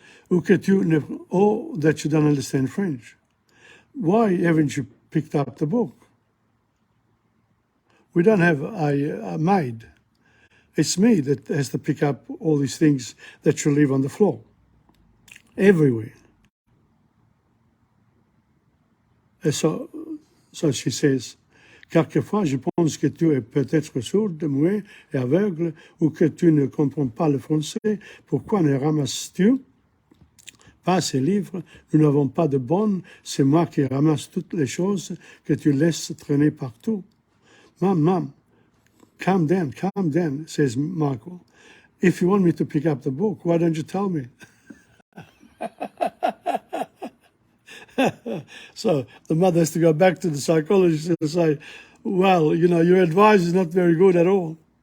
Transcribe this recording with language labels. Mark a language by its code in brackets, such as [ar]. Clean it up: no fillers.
[en] Or that you don't understand French. Why haven't you picked up the book? We don't have a maid. It's me that has to pick up all these things that you leave on the floor. Everywhere. And so she says, [fr] quelquefois, je pense que tu es peut-être sourde, muet et aveugle, ou que tu ne comprends pas le français. Pourquoi ne ramasses-tu pas ces livres? Nous n'avons pas de bonnes. C'est moi qui ramasse toutes les choses que tu laisses traîner partout. [en] Mom, calm down, says Michael. If you want me to pick up the book, why don't you tell me? So the mother has to go back to the psychologist and say, well, your advice is not very good at all.